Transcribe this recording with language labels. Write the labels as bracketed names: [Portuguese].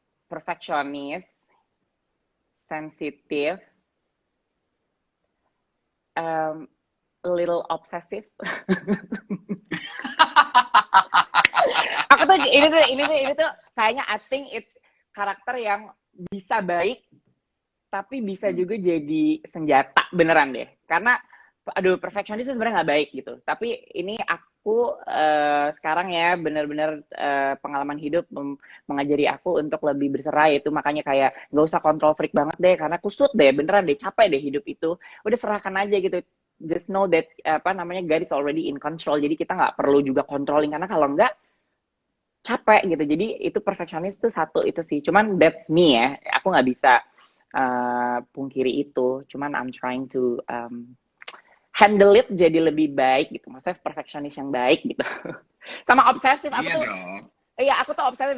[English] Perfectionist, sensitive, a little obsessive. [Indonesian] Aku tuh ini tuh kayaknya [English] I think it's [Indonesian] karakter yang bisa baik tapi bisa juga jadi senjata beneran deh. Karena aduh, perfectionist sebenarnya nggak baik gitu. Tapi ini aku sekarang ya bener-bener pengalaman hidup mengajari aku untuk lebih berserah, itu makanya kayak nggak usah [English] control freak [Indonesian] banget deh, karena kusut deh beneran deh, capek deh hidup itu. Udah serahkan aja gitu. [English] Just know that God is already in control. [Indonesian] Jadi kita nggak perlu juga controlling, karena kalau nggak capek gitu. Jadi itu perfectionist tuh satu itu sih. Cuman [English] that's me [Indonesian] ya. Aku nggak bisa pungkiri itu. [English] Cuman I'm trying to handle it [Indonesian] jadi lebih baik gitu. Maksudnya perfectionist yang baik gitu. Sama obsesif, aku tuh obsesif.